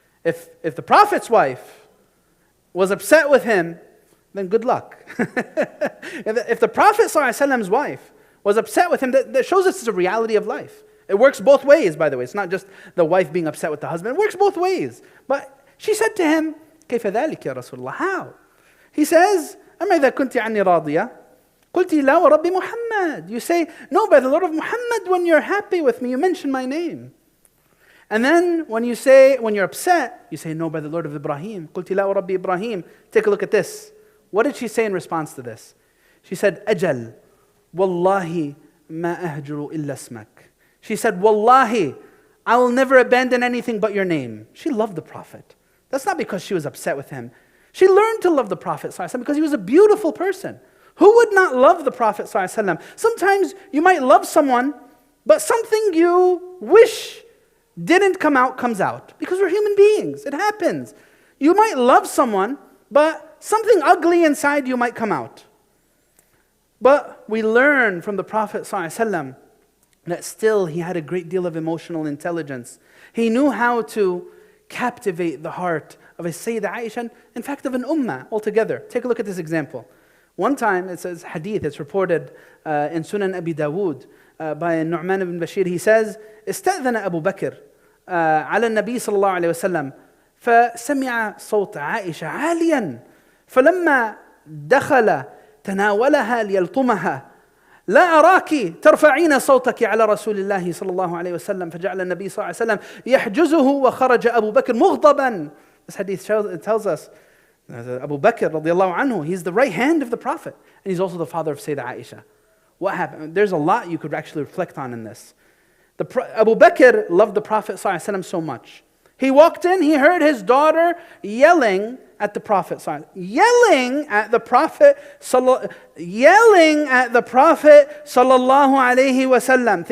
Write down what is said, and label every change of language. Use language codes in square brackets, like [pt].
[en] If the Prophet's wife was upset with him, then good luck. If the Prophet ﷺ's wife was upset with him, that shows us it's a reality of life. It works both ways, by the way. It's not just the wife being upset with the husband. It works both ways. But she said to him, [ar] كيف ذلك يا رسول الله? [en] How? He says, [ar] أما إذا كنت عني راضية قلت لا ورب محمد. [en] You say, no, by the Lord of Muhammad, when you're happy with me, you mention my name. And then when you're upset, you say, no, by the Lord of Ibrahim. [ar] قلت لا ورب إبراهيم. [en] Take a look at this. What did she say in response to this? She said, [ar] أجل والله ما أهجر إلا اسمك. [en] She said, Wallahi, I will never abandon anything but your name. She loved the Prophet. That's not because she was upset with him. She learned to love the Prophet ﷺ because he was a beautiful person. Who would not love the Prophet ﷺ? Sometimes you might love someone, but something you wish didn't come out comes out. Because we're human beings. It happens. You might love someone, but something ugly inside you might come out. But we learn from the Prophet ﷺ that still he had a great deal of emotional intelligence. He knew how to captivate the heart of a Sayyidah Aisha, in fact of an ummah altogether. Take a look at this example. One time, it says hadith, it's reported in Sunan Abi Dawood by Nu'man ibn Bashir. He says, [ar] استأذن أبو بكر على النبي صلى الله عليه وسلم فسمع صوت عائشة عاليا فلما دخل تناولها ليلطمها لا أراك ترفعين صوتك على رسول الله صلى الله عليه وسلم فجعل النبي صلى الله عليه وسلم يحجزه وخرج أبو بكر مغضبا. [en] This hadith tells us Abu Bakr radiallahu anhu, he's the right hand of the Prophet, and he's also the father of Sayyidah Aisha. What happened? There's a lot you could actually reflect on in this. Abu Bakr loved the Prophet sallallahu alaihi wasallam so much. He walked in, he heard his daughter yelling at the Prophet, yelling at the Prophet sallallahu alaihi wasallam.